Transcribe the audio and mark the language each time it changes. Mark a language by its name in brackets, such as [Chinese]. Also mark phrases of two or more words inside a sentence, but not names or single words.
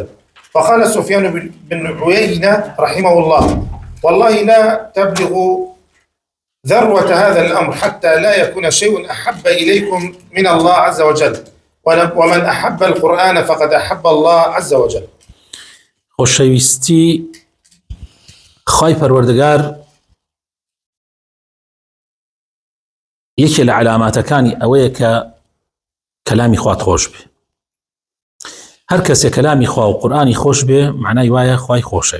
[Arabic] فقال سفيان بن عيينة رحمه الله: والله لا تبلغ ذروة هذا الأمر حتى لا يكون شيء أحب إليكم من الله عز وجل، ومن أحب القرآن فقد أحب الله عز وجل. [Central Kurdish] خۆشەویستی خوای پەروەردگار یەکێ لە علاماتەکانی ئەوەیە کە کەلامی خوات خۆش بێ. هەر کەسێک کەلامی خوا و قورئانی خۆش بێ معنای وایە خوای خۆشەوێ.